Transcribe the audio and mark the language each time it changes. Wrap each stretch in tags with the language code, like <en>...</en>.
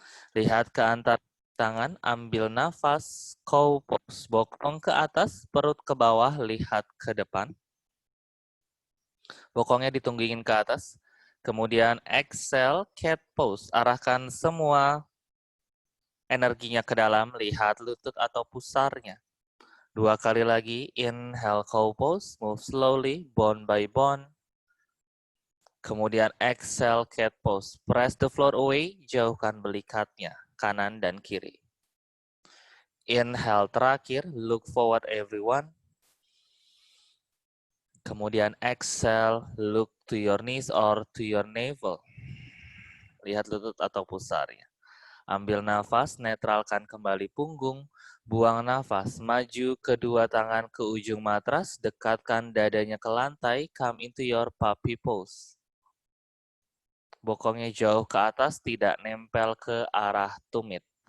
<id>Lihat ke antar tangan, ambil nafas, cow pose, bokong ke atas, perut ke bawah, lihat ke depan. Bokongnya ditunggingin ke atas. Kemudian exhale, cat pose. Arahkan semua energinya ke dalam, lihat lutut atau pusarnya. 2 kali lagi,</id> <en>inhale, cow pose, move slowly, bone by bone. Kemudian exhale, cat pose. Press the floor away,</en> <id>jauhkan belikatnya, kanan dan kiri.</id> <en>Inhale terakhir, look forward everyone. Kemudian exhale, look to your knees or to your navel.</en> <id>Lihat lutut atau pusarnya. Ambil nafas, netralkan kembali punggung. Buang nafas, maju kedua tangan ke ujung matras, dekatkan dadanya ke lantai,</id> <en>come into your puppy pose.</en> <id>Bokongnya jauh ke atas, tidak nempel ke arah tumit.</id>